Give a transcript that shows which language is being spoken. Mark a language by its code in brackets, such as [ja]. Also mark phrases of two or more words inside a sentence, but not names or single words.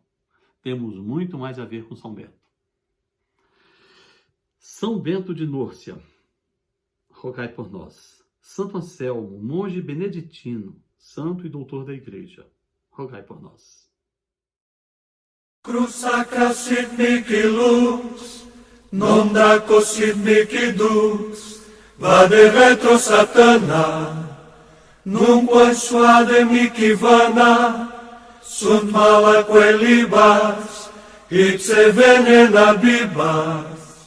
[pt] Temos muito mais a ver com São Bento. São Bento de Núrcia, rogai por nós. Santo Anselmo, monge beneditino, santo e doutor da Igreja, rogai por nós. [la] Cruz sacra sit mihi lux, non draco sit mihi dux, vade retro satana, nunquam suade mihi vana, sunt malaque libas, ipse venena bibas.